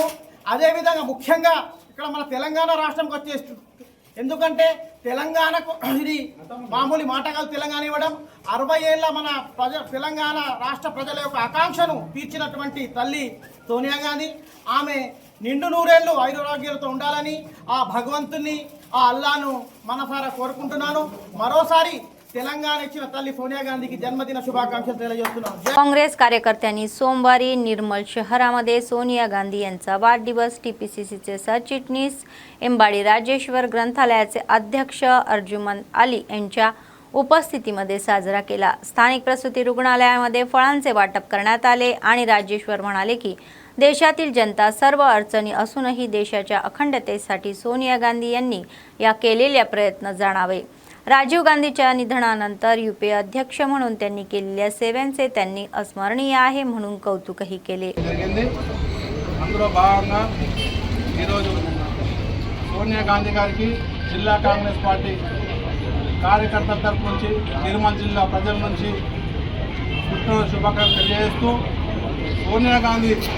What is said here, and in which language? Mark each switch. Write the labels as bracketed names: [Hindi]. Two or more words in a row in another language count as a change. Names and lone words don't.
[Telugu] అదేవిధంగా ముఖ్యంగా ఇక్కడ మన తెలంగాణ రాష్ట్రంకి వచ్చేసి, ఎందుకంటే తెలంగాణకు ఇది మామూలు మాట కాదు, తెలంగాణ ఇవ్వడం 60 ఏళ్ళ మన తెలంగాణ రాష్ట్ర ప్రజల యొక్క ఆకాంక్షను తీర్చినటువంటి తల్లి సోనియా గాంధీ। ఆమె నిండు నూరేళ్లు ఆయురారోగ్యాలతో ఉండాలని ఆ భగవంతుని ఆ అల్లాను మనసారా కోరుకుంటున్నాను। మరోసారి తెలంగాణ ఇచ్చిన తల్లి సోనియా గాంధీ కి జన్మదిన శుభాకాంక్షలు తెలియజేస్తున్నాను। [Marathi] काँग्रेस कार्यकर्त्यांनी सोमवारी निर्मल शहरामध्ये सोनिया गांधी यांचा वाढदिवस TPCCचे सरचिटणीस एंबाडी राजेश्वर ग्रंथालयाचे अध्यक्ष अर्जुमन अली यांच्या उपस्थितीमध्ये साजरा केला। स्थानिक प्रसूती रुग्णालयामध्ये फळांचे वाटप करण्यात आले आणि राजेश्वर म्हणाले की देशातील जनता सर्व अडचणी असूनही देशाच्या अखंडतेसाठी सोनिया गांधी यांनी या केलेल्या प्रयत्न जाणावे। राजीव गांधीच्या निधनानंतर UPA अध्यक्ष म्हणून त्यांनी केलेल्या सेवेचे त्यांनी अस्मरणीय आहे म्हणून कौतुकही केले। [Telugu] అందులో భాగంగా ఈరోజు సోనియా గాంధీ గారికి జిల్లా కాంగ్రెస్ పార్టీ కార్యకర్తల తరపు నుంచి నిర్మల్ జిల్లా ప్రజల నుంచి పుట్టినరోజు శుభాకాంక్షలు తెలియజేస్తూ, సోనియా గాంధీ